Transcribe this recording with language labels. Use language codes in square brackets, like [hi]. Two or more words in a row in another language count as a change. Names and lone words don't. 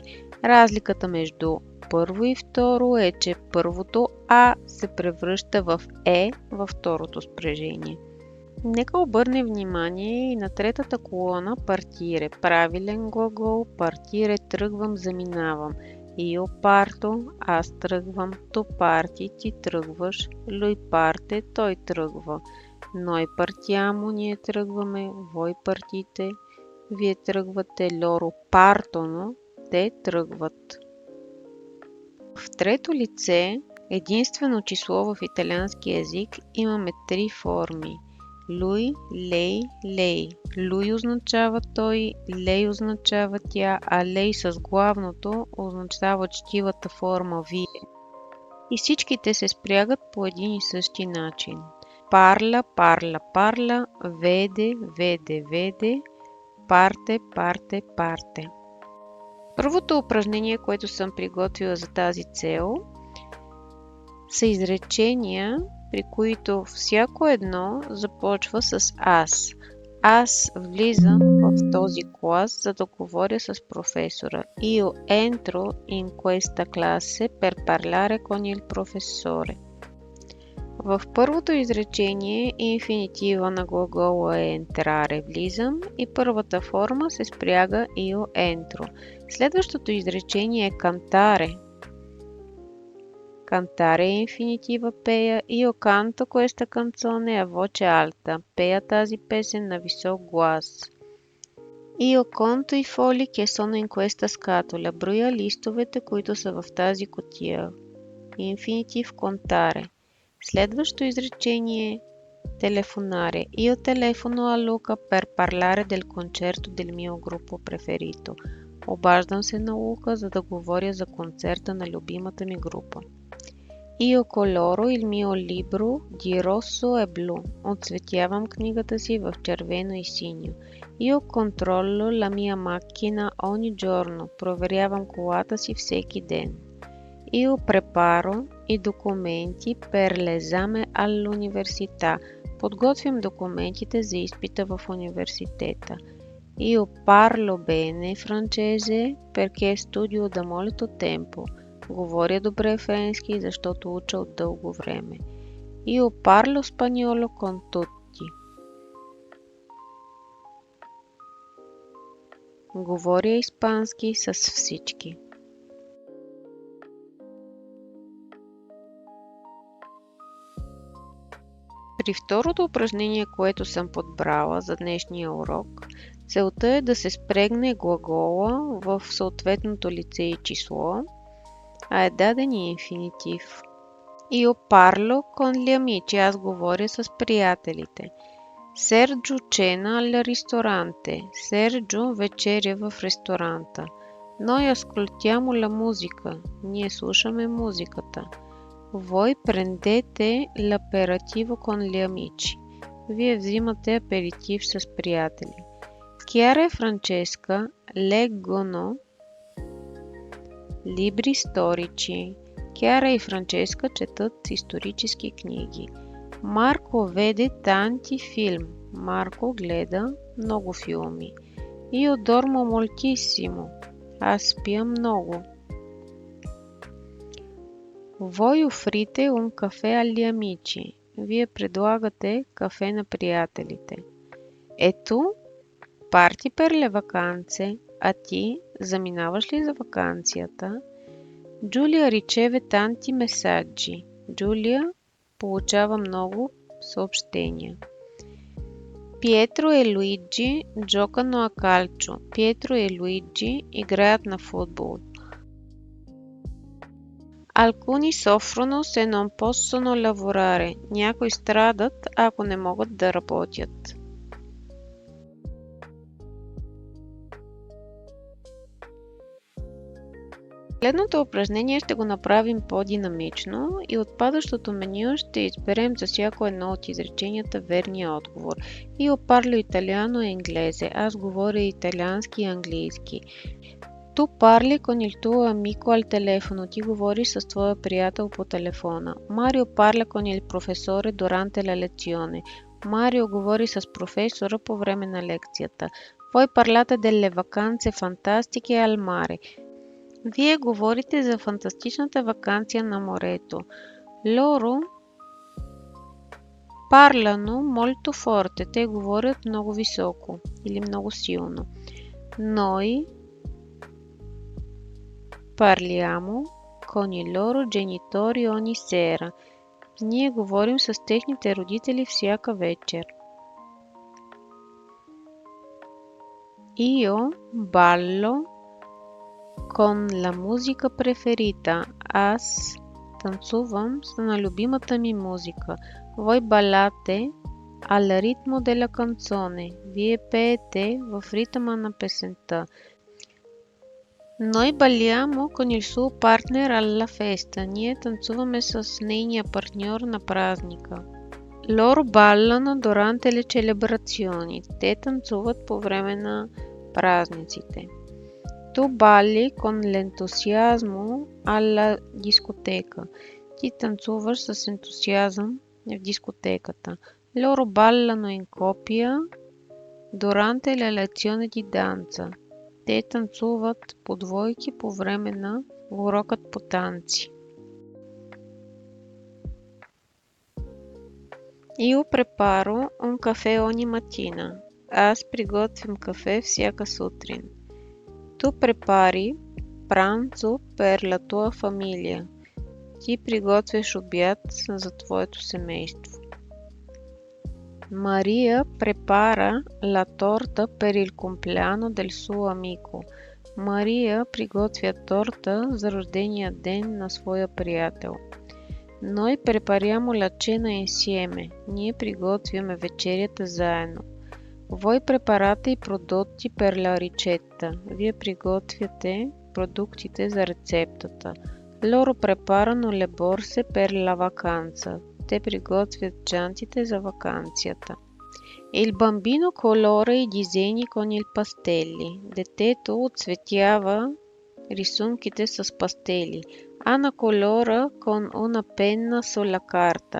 [bg] Разликата между първо и второ е, че първото а се превръща в е във второто спрежение. Нека обърнем внимание и на третата колона партире. Правилен глагол, партире, тръгвам, заминавам. [it] Io parto, [bg] аз тръгвам, [it] tu parti, [bg] ти тръгваш, [it] lui parte, [bg] той тръгва. [it] Noi partiamo, [bg] ние тръгваме, [it] voi partite, [bg] вие тръгвате, [it] loro partono, [bg] те тръгват. В трето лице, единствено число в италиански език, имаме три форми. [it] Lui, lei, lei. [bg] Lui означава той, lei означава тя, а lei с главното означава четивата форма вие. И всичките се спрягат по един и същи начин. [it] Parla, parla, parla, vede, vede, vede, parte, parte, parte. [bg] Първото упражнение, което съм приготвила за тази цел, са изречения, при които всяко едно започва с аз. Аз влизам в този клас, за да говоря с професора. [it] Io entro in questa classe per parlare con il professore. [bg] В първото изречение инфинитива на глагола е entrare, влизам, и първата форма се спряга [it] io entro. [bg] Следващото изречение е cantare. Cantare е инфинитива пея, [it] io canto questa canzone a voce alta. [bg] Пея тази песен на висок глас. [it] Io conto i fogli che sono in questa scatola. [bg] Броя листовете, които са в тази кутия. Инфинитив contare. Следващото изречение е telefonare. [it] Io telefono a Luca per parlare del concerto del mio gruppo preferito. [bg] Обаждам се на Лука, за да говоря за концерта на любимата ми група. [it] Io coloro il mio libro di rosso e blu. [bg] Оцветявам книгата си в червено и синьо. [it] Io controllo la mia macchina ogni giorno. [bg] Проверявам колата си всеки ден. [it] Io preparo i documenti per l'esame all'università. [bg] Подготвям документите за изпита в университета. [it] Io parlo bene francese perché studio da molto tempo. [bg] Говоря добре френски, защото уча от дълго време. [it] Io parlo spagnolo con tutti. [bg] Говоря испански с всички. При второто упражнение, което съм подбрала за днешния урок, целта е да се спрегне глагола в съответното лице и число, а е даден и инфинитив. [it] Io parlo con gli amici. [bg] Аз говоря с приятелите. [it] Серджо cena al ristorante. [bg] Серджо вечеря в ресторанта. [it] Noi ascoltiamo la musica. [bg] Ние слушаме музиката. [it] Voi prendete l'aperitivo con gli amici. [bg] Вие взимате аперитив с приятели. [it] Chiara e Francesca leggono libri storici. [bg] Chiara и Франческа четат исторически книги. [it] Марко веде tanti film. [bg] Марко гледа много филми. [it] Io dormo moltissimo. [bg] Аз спя много. [it] Voi offrite un caffè agli amici. [bg] Вие предлагате кафе на приятелите. Ето, [it] parti per le vacanze. [bg] А ти заминаваш ли за ваканцията? [it] Джулия riceve tanti messaggi. [bg] Джулия получава много съобщения. [it] Pietro e Luigi giocano a calcio. [bg] Pietro e Luigi играят на футбол. [it] Alcuni soffrono se non possono lavorare. [bg] Някои страдат, ако не могат да работят. Следното упражнение ще го направим по-динамично и от падащото меню ще изберем за всяко едно от изреченията верния отговор. [it] Io parlo italiano e inglese. [bg] Аз говоря италиански и английски. [it] Tu parli con il tuo amico al telefono. [bg] Ти говориш с твоя приятел по телефона. [it] Mario parla con il professore durante la lezione. [bg] Марио говори с професора по време на лекцията. [it] Voi parlate delle vacanze fantastiche al mare. [bg] Вие говорите за фантастичната ваканция на морето. [it] Loro parlano molto forte. [bg] Те говорят много високо или много силно. [it] Noi parliamo con i loro genitori ogni sera. [bg] Ние говорим с техните родители всяка вечер. [it] Io ballo con la musica preferita. [bg] Аз танцувам на любимата ми музика. [it] Voi ballate al ritmo della canzone. [bg] Вие пеете в ритъма на песента. [it] Noi balliamo con il suo partner alla festa. [bg] Ние танцуваме с нейния партньор на празника. [it] Loro ballano durante le celebrazioni. [bg] Те танцуват по време на празниците. [it] Tu balli con l'entusiasmo alla discoteca. [bg] Ти танцуваш с ентусиазъм в дискотеката. [it] Loro ballano in coppia durante le lezioni di danza. [bg] Те танцуват по двойки по време на урокът по танци. [it] Io preparo un caffè ogni mattina. [bg] Аз приготвям кафе всяка сутрин. [it] Tu prepari pranzo per la tua famiglia. [bg] Ти приготвяш обяд за твоето семейство. [it] Maria prepara la torta per il compleanno del suo amico. [bg] Мария приготвя торта за рождения ден на своя приятел. [it] Noi prepariamo la cena insieme. [bg] Ние приготвяме вечерята заедно. [it] Voi preparate i prodotti per la ricetta. [bg] Вие приготвяте продуктите за рецептата. [it] Loro preparano le borse per la vacanza. [bg] Те приготвят чантите за ваканцията. [it] Il bambino colora i disegni con il pastelli. [bg] Детето оцветява рисунките с пастели. [it] Ана colora con una penna sulla carta.